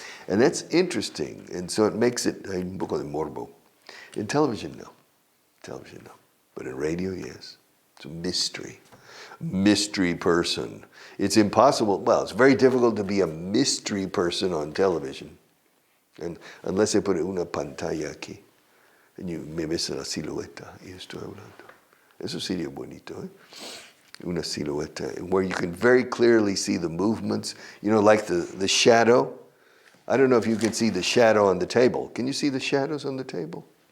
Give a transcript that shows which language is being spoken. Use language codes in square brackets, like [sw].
[en] And that's interesting, and so it makes it [es] un poco de morbo. [en] In television, no. Television, no. But in radio, yes. It's a mystery. Mystery person. It's impossible, well, it's very difficult to be a mystery person on television. And unless they put [es] una pantalla aquí, [en] and you [es] me ves la silueta, y estoy hablando. Eso sería bonito, ¿eh? Una silueta, [en] where you can very clearly see the movements, like the shadow. I don't know if you can see the shadow on the table. Can you see the shadows on the table?